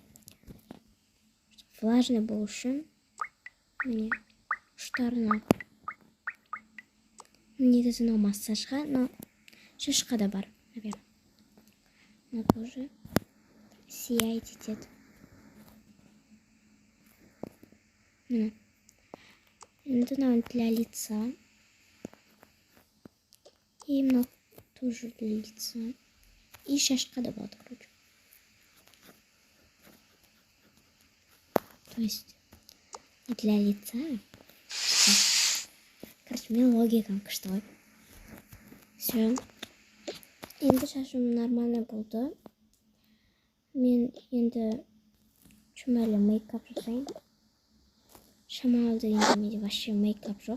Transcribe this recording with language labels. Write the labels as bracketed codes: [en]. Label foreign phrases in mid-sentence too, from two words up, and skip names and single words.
[kk] Влажный болу үшін. Міне, ұштарына. Негізі мынау массажға, но шашқа да бар, наверное. [ru] Но тоже [kk] сияйт етеді. Міне. Енді мынау [ru] для лица. [kk] И мынау тоже [ru] для лица. [kk] И шашқа да болады, короче. [ru] То есть для лица. [kk] Короче, мен логикам күшті ғой. [ru] Все. [kk] Енді шашым нормально болды. Мен енді шамалы мейкап жасайын. Шамалы дегенде менде вообще мейкап жоқ.